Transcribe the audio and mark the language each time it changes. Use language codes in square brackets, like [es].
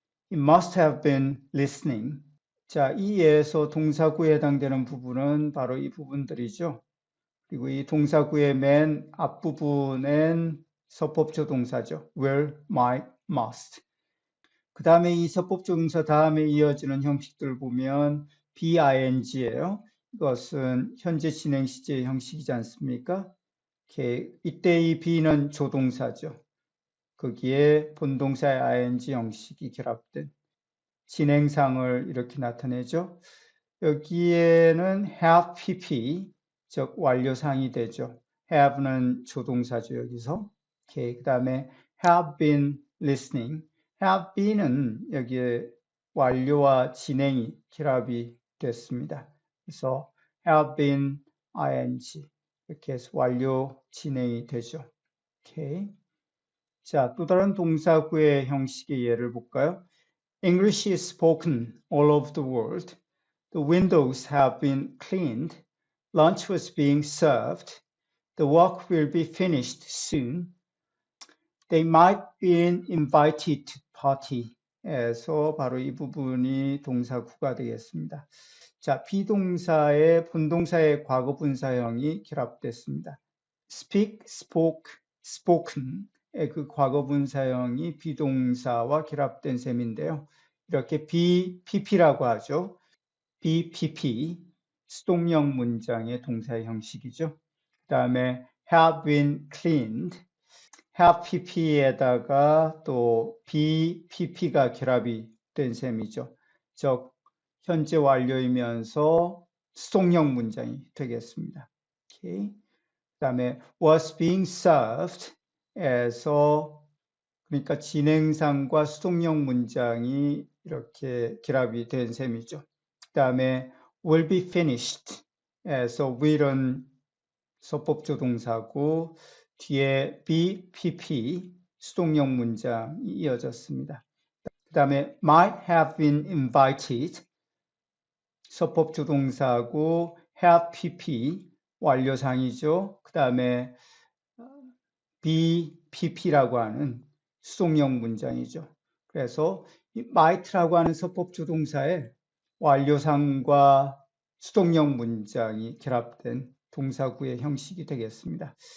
[en] He must have been listening. [ko] 자, 이 예에서 동사구에 해당되는 부분은 바로 이 부분들이죠. 그리고 이 동사구의 맨 앞부분엔 서법조동사죠. [en] will, might, must. [ko] 그 다음에 이 서법조동사 다음에 이어지는 형식들 보면 BING예요. 이것은 현재 진행 시제 형식이지 않습니까? 이때 이 B는 조동사죠. 거기에 본동사의 ING 형식이 결합된 진행상을 이렇게 나타내죠. 여기에는 have PP, 즉 완료상이 되죠. have는 조동사죠, 여기서. 그 다음에 [en] have been listening. [ko] have been은 여기에 완료와 진행이 결합이 됐습니다. 그래서 have been ing 이렇게 해서 완료 진행이 되죠. 오케이. 자, 또 다른 동사구의 형식의 예를 볼까요? [en] English is spoken all over the world. The windows have been cleaned. Lunch was being served. The work will be finished soon. They might be invited to party. [ko] 에서 바로 이 부분이 동사구가 되겠습니다. 자, 비동사의 본동사의 과거분사형이 결합됐습니다. [en] speak, spoke, spoken. [ko] 그 과거분사형이 비동사와 결합된 셈인데요. 이렇게 BPP라고 하죠. BPP, 수동형 문장의 동사의 형식이죠. 그 다음에 have been cleaned, have PP에다가 또 BPP가 결합이 된 셈이죠. 즉, 현재 완료이면서 수동형 문장이 되겠습니다. 오케이. 그 다음에 was being served 에서 그러니까 진행상과 수동형 문장이 이렇게 결합이 된 셈이죠. 그 다음에 will be finished 에서 will은 서법조동사고 뒤에 be, pp 수동형 문장이 이어졌습니다. 그 다음에 might have been invited 서법조동사고 have pp 완료상이죠. 그 다음에 be, pp라고 하는 수동형 문장이죠. 그래서 이 might라고 하는 서법조동사의 완료상과 수동형 문장이 결합된 동사구의 형식이 되겠습니다.